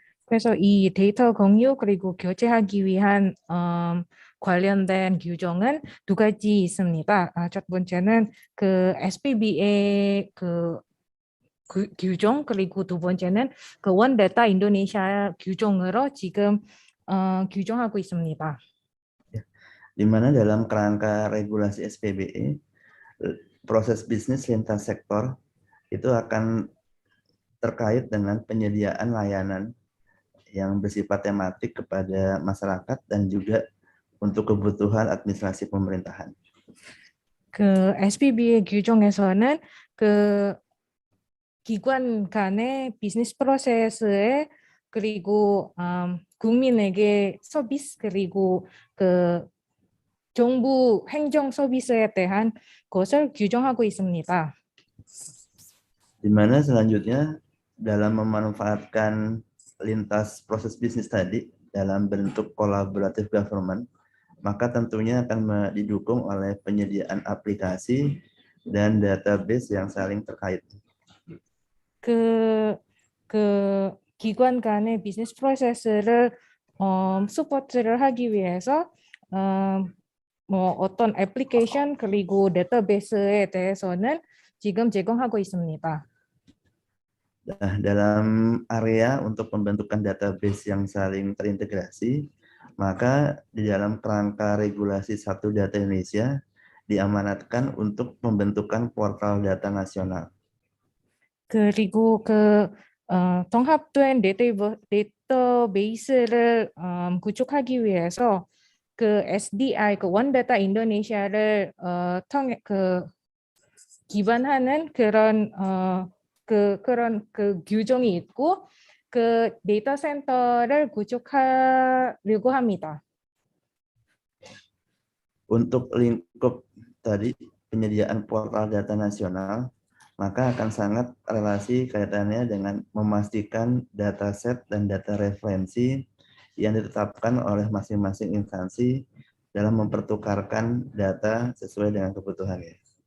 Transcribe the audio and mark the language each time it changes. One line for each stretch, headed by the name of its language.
Korean: 그래서 이 데이터 공유 그리고 교체하기 위한 관련된 규정은 두 가지 있습니다. 첫 번째는 그 SPBE 규정, 그리고 두 번째는 그 원데이터 인도네시아 규정으로 지금 규정하고 있습니다.
Indonesian: Di mana dalam kerangka regulasi SPBE, proses bisnis lintas sektor itu akan terkait dengan penyediaan layanan yang bersifat tematik kepada masyarakat dan juga untuk kebutuhan administrasi pemerintahan.
Korean: 그 SPBE 규정에서는 그 기관 간의 비즈니스 프로세스에 그리고 국민에게 서비스 그리고 그 정부 행정 서비스에 대한 것을 규정하고 있습니다.
Indonesian: Di mana selanjutnya dalam memanfaatkan lintas proses bisnis tadi dalam bentuk kolaboratif government, maka tentunya akan didukung oleh penyediaan aplikasi dan database yang saling terkait.
Korean: 그 기관 간의 비즈니스 프로세스를 서포트를 하기 위해서 어떤 애플리케이션 그리고 데이터베이스에 대해서는 지금 제공하고 있습니다.
Indonesian: Nah, dalam area untuk pembentukan database yang saling terintegrasi, maka di dalam kerangka regulasi Satu Data Indonesia diamanatkan untuk pembentukan portal data nasional.
Korean: 그리고 종합된 데이터베이스를 구축하기 위해서 그 SDI, 그 원데이터 인도네시아를 통해 기반하는 그런 규정이 있고 그 데이터 센터를 구축하려고 합니다.
Indonesian: Untuk lingkup tadi penyediaan portal data nasional, maka akan sangat relasi kaitannya dengan memastikan dataset dan data referensi yang ditetapkan oleh masing-masing instansi dalam mempertukarkan data sesuai dengan kebutuhannya.